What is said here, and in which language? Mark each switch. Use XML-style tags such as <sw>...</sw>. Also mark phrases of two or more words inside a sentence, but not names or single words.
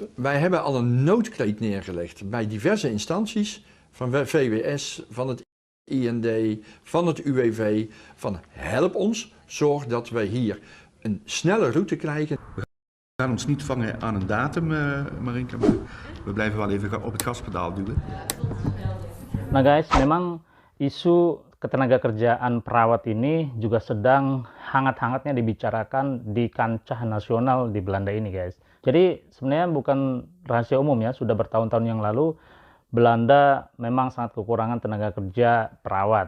<nl>Wij hebben al een noodkreet neergelegd bij diverse instanties, van VWS, van het IND, van het UWV, van help ons, zorg dat wij hier een snelle route krijgen. We gaan ons niet vangen aan een datum, Marinka, maar we blijven wel even op het gaspedaal duwen.</nl> <id>Nah guys, memang isu ketenagakerjaan perawat ini juga sedang hangat-hangatnya dibicarakan di kancah nasional di Belanda ini guys. Jadi sebenarnya bukan rahasia umum ya, sudah bertahun-tahun yang lalu Belanda memang sangat kekurangan tenaga kerja perawat.</id>